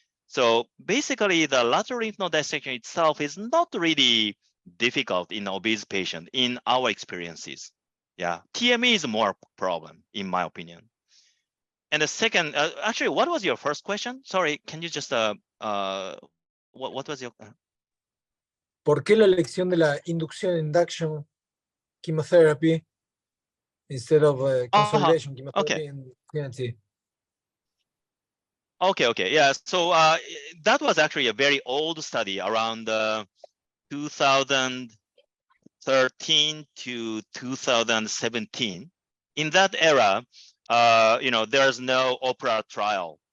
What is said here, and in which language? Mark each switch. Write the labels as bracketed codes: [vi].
[en] So basically, the lateral lymph node dissection itself is not really difficult in obese patient in our experiences. Yeah, TME is more problem in my opinion. And the second, actually, what was your first question? Sorry, can you just what was your? [es] ¿Por qué la elección de la [en] induction chemotherapy instead of consolidation chemotherapy [es] in TNT? [en] Okay, yeah. So that was actually a very old study around 2013 to 2017. In that era, there's no OPERA trial.